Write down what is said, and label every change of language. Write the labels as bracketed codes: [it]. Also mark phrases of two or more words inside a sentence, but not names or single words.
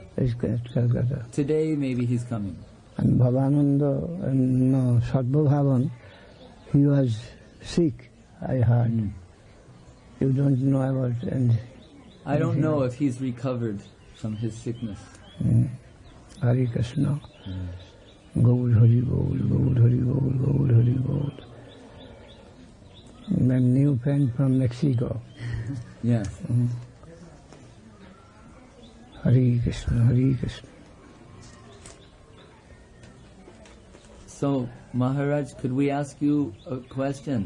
[en] Is Calcutta. Today maybe he's coming. And Bhavananda, no, Sarvabhavan, he was sick, I heard. You don't know about it. I don't know if he's recovered from his sickness. Hare Krishna. Gaur Hari Gaur, Gaur Hari Gaur, Gaur Hari Gaur. My new friend from Mexico. Yes. Hare Krishna, Hare Krishna. So, Maharaj, could we ask you a question?